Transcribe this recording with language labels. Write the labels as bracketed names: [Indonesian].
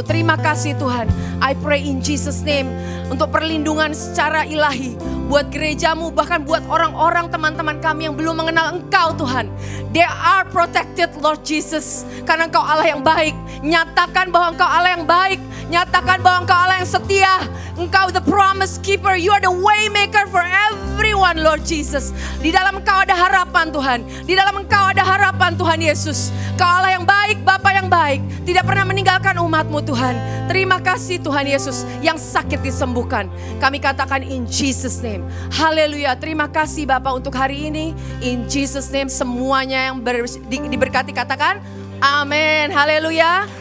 [Indonesian] Terima kasih Tuhan. [English] I pray in Jesus name [Indonesian] untuk perlindungan secara ilahi buat gereja-Mu, bahkan buat orang-orang teman-teman kami yang belum mengenal Engkau Tuhan. [English] They are protected Lord Jesus, [Indonesian] karena Engkau Allah yang baik. Nyatakan bahwa Engkau Allah yang baik. Nyatakan bahwa Engkau Allah yang setia. Engkau [English] the promise keeper. You are the way maker for everyone, Lord Jesus. [Indonesian] Di dalam Engkau ada harapan Tuhan. Di dalam Engkau ada harapan Tuhan Yesus. Kau Allah yang baik, Bapa yang baik. Tidak pernah meninggalkan umat-Mu Tuhan. Terima kasih Tuhan Yesus yang sakit disembuhkan. Kami katakan [English] in Jesus name. [Indonesian] Haleluya. Terima kasih Bapa untuk hari ini. [English] In Jesus name [Indonesian] semuanya yang diberkati katakan amin. Haleluya.